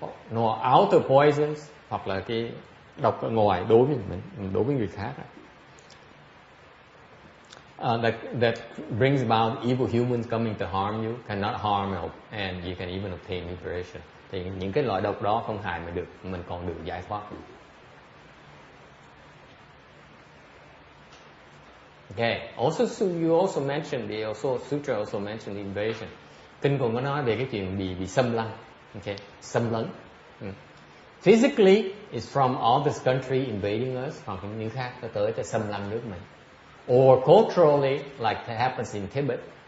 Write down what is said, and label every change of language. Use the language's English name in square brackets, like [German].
[English] No outer poisons, [Vietnamese] hoặc là cái độc ở ngoài đối với mình, đối với người khác. [English] That brings about evil humans coming to harm you, cannot harm you, and you can even obtain liberation. [Vietnamese] Thì những cái loại độc đó không hại mình còn được giải thoát. Okay. [English] Also, you also mentioned Sutra also mentioned invasion. [Vietnamese] Kinh còn có nói về cái chuyện bị xâm lăng. Okay, xâm lấn. [English] Physically, it's from all this country invading us, [Vietnamese] hoặc những khác tới xâm lăng nước mình. [English] Or culturally, like it happens in Tibet.